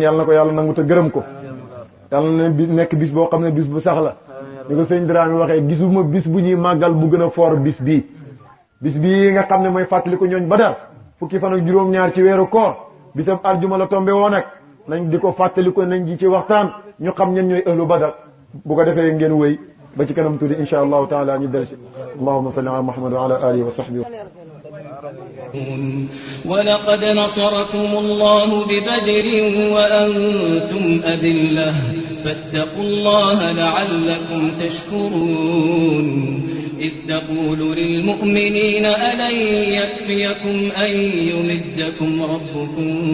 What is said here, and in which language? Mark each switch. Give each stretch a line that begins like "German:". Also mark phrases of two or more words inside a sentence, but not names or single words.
Wolof: yàlla na ko yàlla nangu te gërëm ko yàlla na nekk bis boo xam ne bis bu sax la ni ko sëñ Dramé waxee gisuma bis bu ñuy màggal bu gën a foor bis bii nga xam ne mooy fàttali ko ñooñ Badar fukki fan ak juróom-ñaar ci weeru koor bisab aljuma la tombé woon ak nañ di ko fàttali ko nañ ji ci waxtaan ñu xam ñen ñooy
Arabic: أهل بدر
Wolof: bu ko defee ngeen wéy ba ci kanam tuuti
Arabic: إن شاء الله تعالى
Wolof: ñu delsi
Arabic: اللهم صل على محمد وعلى آله وصحبه ولقد نصركم الله ببدر وأنتم أذلة فاتقوا الله لعلكم تشكرون إذ تقول للمؤمنين ألن يكفيكم أن يمدكم ربكم